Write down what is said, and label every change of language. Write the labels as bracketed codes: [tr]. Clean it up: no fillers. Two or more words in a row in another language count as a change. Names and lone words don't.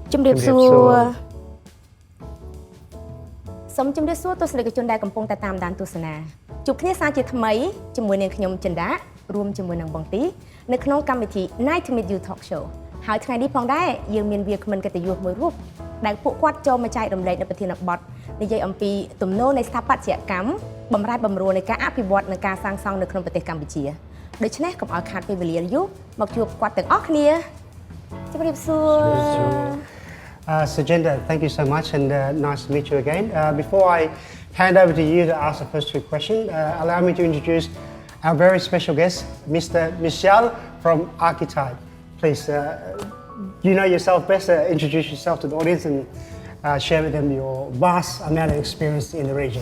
[km] រៀបសួរសូមជម្រាបសួរទស្សនិកជនដែលកំពុងតែតាមដានទស្សនាជួបគ្នាសាជាថ្មីជាមួយនឹងខ្ញុំចិន្តារួមជាមួយនឹងបងទីនៅក្នុងកម្មវិធី Night to Meet You Talk Show ហើយថ្ងៃនេះផងដែរយើងមានវាគ្មិនកិត្តិយសមួយរូបដែលពួកគាត់ចូលមកចែករំលែកនៅប្រធានបទនិយាយអំពីទំនោរនៃស្ថាបត្យកម្មបំរែបំរួលនៃការអភិវឌ្ឍនិងការសាងសង់នៅក្នុងប្រទេសកម្ពុជាដូច្នេះកុំឲ្យខាតពេលវេលាយូរមកជួបគាត់ទាំងអស់គ្នាជម្រាបសួរ [en] Sochenda, thank you so much and nice to meet you again. Before I hand over to you to ask the first two questions, allow me to introduce our very special guest, Mr. Michel from Archetype. Please, you know yourself best, introduce yourself to the audience and share with them your vast amount of experience in the region.